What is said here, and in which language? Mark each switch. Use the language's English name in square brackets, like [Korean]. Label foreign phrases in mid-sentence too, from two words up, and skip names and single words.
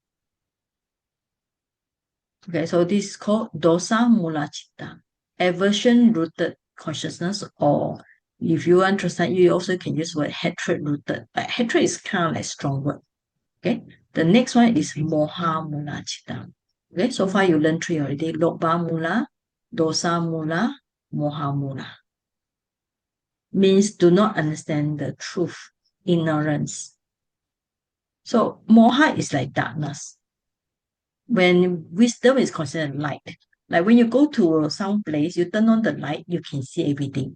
[English] Okay, so this is called [Pali] dosa mula citta, [English] aversion rooted consciousness, or if you want to understand, you also can use word hatred rooted. But hatred is kind of like strong word. Okay, the next one is [Pali] moha mula citta. [English] Okay, so far you learned 3 already. [Pali] Lobha mula, dosa mula, moha mula. [English] Means do not understand the truth, ignorance. So moha is like darkness. When wisdom is considered light, like when you go to some place, you turn on the light, you can see everything.